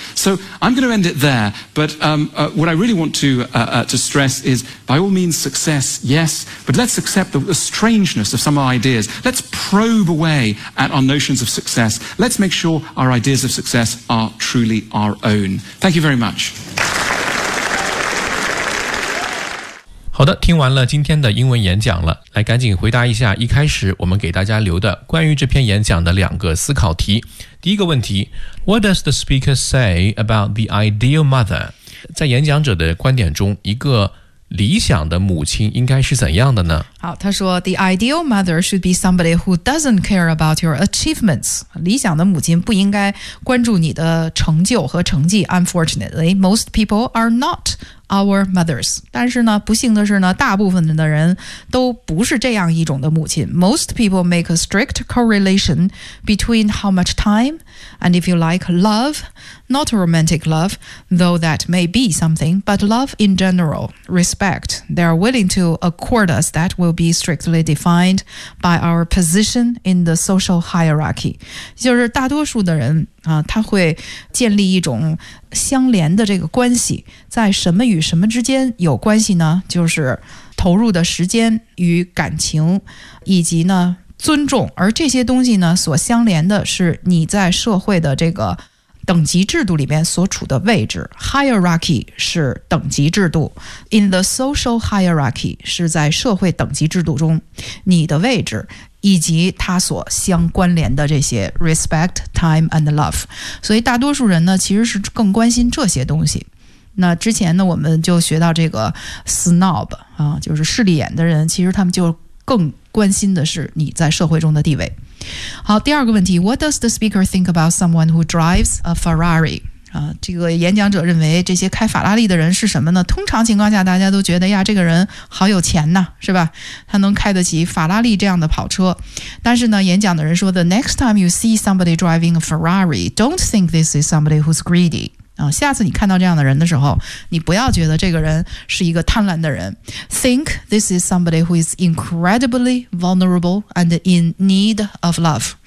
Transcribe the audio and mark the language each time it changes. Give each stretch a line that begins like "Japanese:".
English: So I'm going to end it there, but what I really want to stress is, by all means, success, yes, but let's accept the strangeness of some of our ideas. Let's probe away at our notions of success. Let's make sure our ideas of success are truly our own. Thank you very much.
Chinese: 好的，听完了今天的英文演讲了，来赶紧回答一下一开始我们给大家留的关于这篇演讲的两个思考题。第一个问题，
English: What does the speaker say about the ideal mother?
Chinese: 在演讲者的观点中，一个理想的母亲应该是怎样的呢？好，他说
English: The ideal mother should be somebody who doesn't care about your achievements.
Chinese: 理想的母亲不应该关注你的成就和成绩。
English: Unfortunately, most people are not our mothers.
Chinese: 但是呢，不幸的是呢，大部分的人都不是这样一种的母亲。
English: Most people make a strict correlation between how much time and if you like love,Not romantic love, though that may be something, but love in general, respect. They are willing to accord us that will be strictly defined by our position in the social hierarchy.
Chinese: 就是大多数的人、他会建立一种相连的这个关系，在什么与什么之间有关系呢？就是投入的时间与感情，以及呢尊重，而这些东西呢所相连的是你在社会的这个等级制度里面所处的位置 ，hierarchy 是等级制度 ，
English: in the social hierarchy
Chinese: 是在社会等级制度中你的位置以及它所相关联的这些
English: respect, time and love。
Chinese: 所以大多数人呢其实是更关心这些东西。那之前呢我们就学到这个 snob 啊，就是势利眼的人，其实他们就更关心的是你在社会中的地位。好，第二个问题，
English: What does the speaker think about someone who drives a Ferrari?
Chinese: 这个演讲者认为这些开法拉利的人是什么呢？通常情况下大家都觉得呀，这个人好有钱呐，是吧？他能开得起法拉利这样的跑车。但是呢，演讲的人说
English: The next time you see somebody driving a Ferrari, don't think this is somebody who's greedy.
Chinese: 下次你看到这样的人的时候，你不要觉得这个人是一个贪婪的人。
English: Think this is somebody who is incredibly vulnerable and in need of love.